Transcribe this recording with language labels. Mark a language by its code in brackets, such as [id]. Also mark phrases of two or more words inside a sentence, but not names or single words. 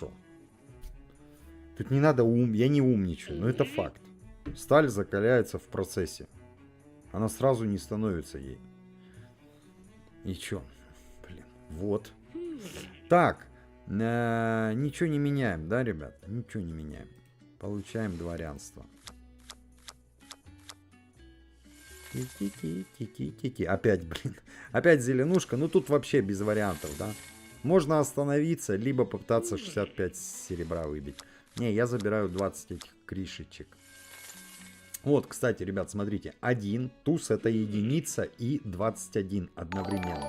[ru] Тут не надо я не умничаю, но это факт. Сталь закаляется в процессе. Она сразу не становится ей. И чё? Блин, вот. Так, ничего не меняем, да, ребят? Ничего не меняем. Получаем дворянство. Ти-ти-ти-ти-ти-ти. Опять, блин. Опять зеленушка. Ну тут вообще без вариантов, да? Можно остановиться, либо попытаться 65 серебра выбить. Не, я забираю 20 этих кришечек. Вот, кстати, ребят, смотрите. 1, туз это единица и 21 одновременно.